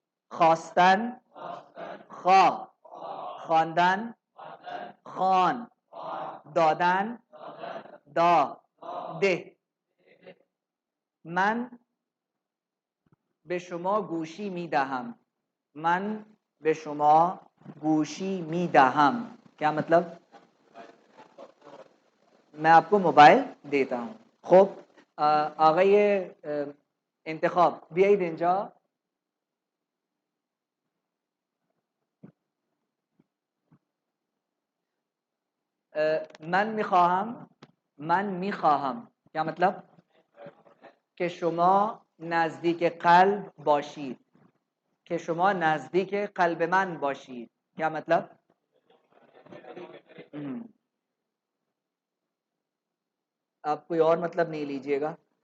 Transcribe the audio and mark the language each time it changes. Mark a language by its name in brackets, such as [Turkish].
[Persian] خواستن، خواب. خواندن، خوان. دادن، دا. ده. من به شما گوشی میدهم. من به شما گوشی میدهم. [Urdu] کیا مطلب؟ میں آپ کو موبائل دیتا ہوں. [Persian] خب آقای انتخاب بیایید اینجا. من میخواهم. من میخواهم [Urdu] کیا مطلب؟ [Persian] که شما نزدیک قلب باشید. که شما نزدیک قلب من باشید. [Urdu] کیا مطلب؟ آپ کوئی اور مطلب نہیں لیجئے گا.